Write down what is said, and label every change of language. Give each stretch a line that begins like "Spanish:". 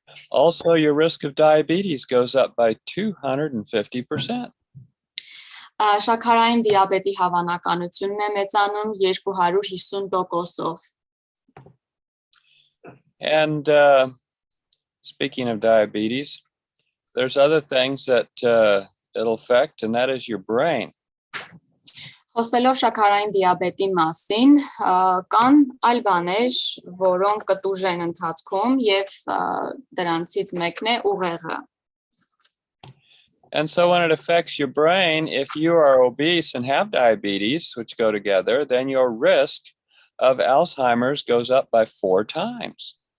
English: Also, your risk of diabetes goes up by 250%.
Armenian: Շաքարային դիաբետի հավանականությունն է մեծանում 250%-ով։
English: And speaking of diabetes, there's other things that it'll affect, and that is your brain.
Armenian: Խոսելով շաքարային դիաբետի մասին, կան այլ բաներ, որոնք կտուժեն ընթացքում եւ դրանցից մեկն է ուղեղը։
English: And so when it affects your brain, if you are obese and have diabetes, which go together, then your risk of Alzheimer's goes up by 4 times.